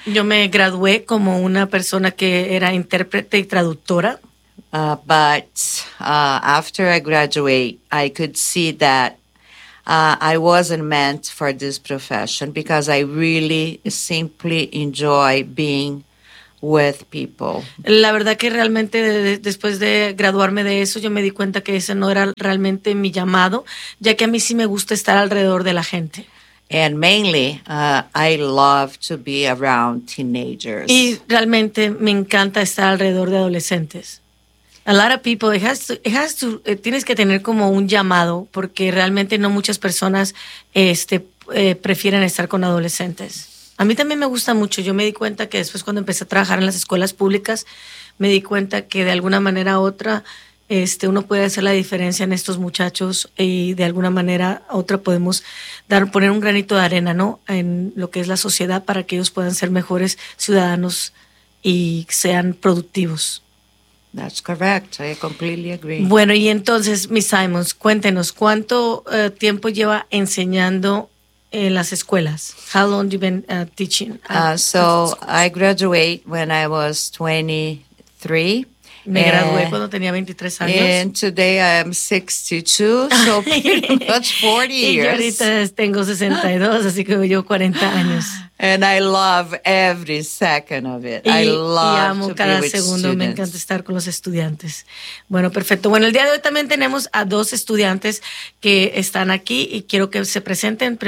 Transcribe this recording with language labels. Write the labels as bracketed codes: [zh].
[es] Yo me gradué como una persona que era intérprete y traductora. [en] After I graduate, I could see that I wasn't meant for this profession because I really simply enjoy being with people. [es] La verdad que realmente después de graduarme de eso, yo me di cuenta que ese no era realmente mi llamado, ya que a mí sí me gusta estar alrededor de la gente. [en] And mainly, I love to be around teenagers. [es] Y realmente me encanta estar alrededor de adolescentes. [en] A lot of people, [es] tienes que tener como un llamado, porque realmente no muchas personas prefieren estar con adolescentes. A mí también me gusta mucho. Yo me di cuenta que después cuando empecé a trabajar en las escuelas públicas, me di cuenta que de alguna manera u otra uno puede hacer la diferencia en estos muchachos y de alguna manera u otra podemos poner un granito de arena, ¿no?, en lo que es la sociedad para que ellos puedan ser mejores ciudadanos y sean productivos. [en] That's correct. I completely agree. [es] Bueno, y entonces, Miss Simons, cuéntenos, ¿cuánto tiempo lleva enseñando en las escuelas? [en] How long have you been teaching? I graduated when I was 23. [es] Me gradué cuando tenía 23 años. [en] And today I am 62, so pretty much 40 years. [es] Y yo ahorita tengo 62, así que llevo 40 años. [en] And I love every second of it. [es] Y amo cada segundo. Me encanta estar con los estudiantes. Bueno, perfecto. Bueno, el día de hoy también tenemos a dos estudiantes que están aquí y quiero que se presenten.